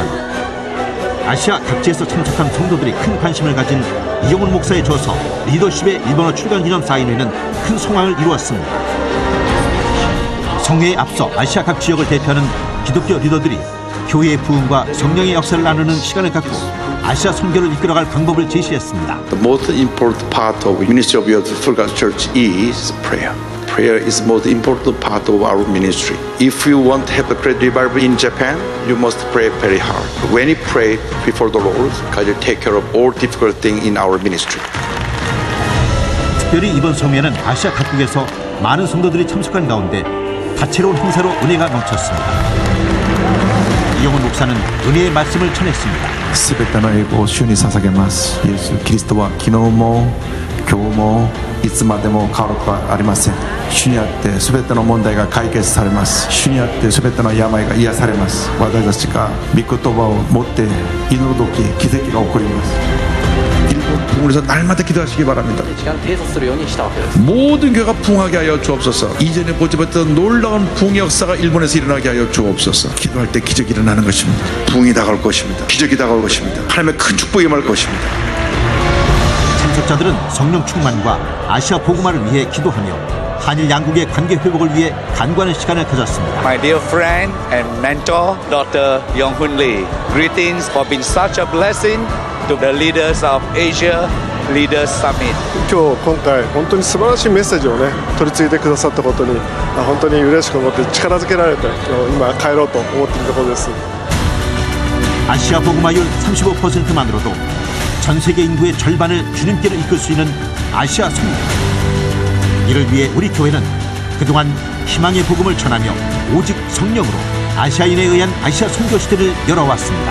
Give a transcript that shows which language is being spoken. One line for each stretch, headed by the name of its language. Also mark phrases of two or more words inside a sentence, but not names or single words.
Korean: 아시아 각지에서 참석한 성도들이 큰 관심을 가진 이용훈 목사의 저서 리더십의 일본어 출간 기념 사인회는 큰 성황을 이루었습니다. 성회에 앞서 아시아 각 지역을 대표하는 기독교 리더들이 교회의 부흥과 성령의 역사를 나누는 시간을 갖고 아시아 선교를 이끌어갈 방법을 제시했습니다.
English: The most important part of ministry of your Full Gospel Church is prayer. Prayer is the most important part of our ministry. If you want to have a great revival in Japan, you must pray very hard. When you pray before the Lord, God will take care of all difficult things in our ministry.
Korean: 특별히 이번 성회는 아시아 각국에서 많은 성도들이 참석한 가운데 다채로운 행사로 은혜가 넘쳤습니다. 이용훈 목사는 은혜의 말씀을 전했습니다.
Japanese: すべての栄光を主に捧げます。イエス・キリストは昨日も今日もいつまでも変わることはありません。主にあってすべての問題が解決されます。主にあってすべての病が癒されます。私たちが御言葉を持って祈るとき奇跡が起こります。
Korean: 일본 부흥에서 날마다 기도하시기 바랍니다. 모든 교회가 부흥하게 하여 주옵소서. 이전에 보지 못했던 놀라운 부흥의 역사가 일본에서 일어나게 하여 주옵소서. 기도할 때 기적이 일어나는 것입니다. 부흥이 다가올 것입니다. 기적이 다가올 것입니다. 하나님의 큰 축복이 임할 것입니다. 참석자들은 성령 충만과 아시아 복음화를 위해 기도하며 한일 양국의 관계 회복을 위해 간구하는 시간을 가졌습니다.
English: My dear friend and mentor, Dr. Young-hoon Lee, greetings for being such a blessing to the leaders of Asia Leaders Summit.
Japanese: 今回本当に素晴らしいメッセージをね取り次いでくださったことに本当に嬉しく思って力づけられて今帰ろうと思っているところです。
Korean: 아시아 복음화율 35%만으로도 전 세계 인구의 절반을 주님께로 이끌 수 있는 아시아 선교. 이를 위해 우리 교회는 그동안 희망의 복음을 전하며 오직 성령으로 아시아인에 의한 아시아 선교 시대를 열어왔습니다.